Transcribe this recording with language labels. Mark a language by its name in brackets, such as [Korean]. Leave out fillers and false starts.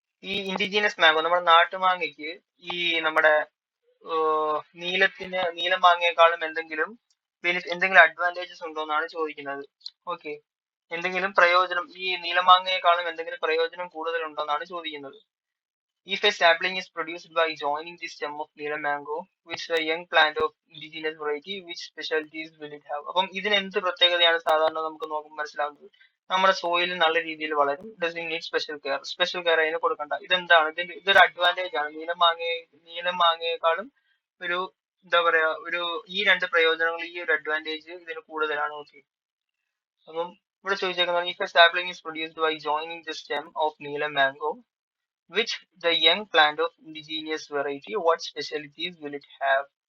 [Malayalam] ഈ indigenous mango, നമ്മുടെ നാട്ടുമാങ്ങയ്ക്ക് ഈ നമ്മുടെ നീലം മാങ്ങയെക്കാളും എന്തെങ്കിലും അഡ്വാൻറ്റേജസ് ഉണ്ടോ എന്നാണ് ചോദിക്കുന്നത്. ഓക്കെ. എന്തെങ്കിലും പ്രയോജനം, ഈ നീലമാങ്ങയെക്കാളും എന്തെങ്കിലും പ്രയോജനം കൂടുതൽ ഉണ്ടോ എന്നാണ് ചോദിക്കുന്നത്. [English] If a sapling is produced by joining the stem of Neelam mango with a young plant of indigenous variety, which specialties will it have? [Malayalam] അപ്പം ഇതിന് എന്ത് പ്രത്യേകതയാണ് സാധാരണ നമുക്ക് നോക്കുമ്പോൾ മനസ്സിലാവുന്നത്? നമ്മുടെ സോയിൽ നല്ല രീതിയിൽ വളരും. [English] Does it need special care? [Malayalam] Special care അതിന് കൊടുക്കണ്ട. ഇതെന്താണ്? ഇതൊരു അഡ്വാൻറ്റേജ് ആണ്. നീലം മാങ്ങയെക്കാളും ഒരു എന്താ പറയാ, ഈ രണ്ട് പ്രയോജനങ്ങൾ, ഈ ഒരു അഡ്വാൻറ്റേജ് ഇതിന് കൂടുതലാണ്. ഓക്കെ. അപ്പം ഇവിടെ ചോദിച്ചേക്കുന്നത്, [English] if a sapling is produced by joining the stem of Neelam mango with the young plant of indigenous variety, what specialties will it have?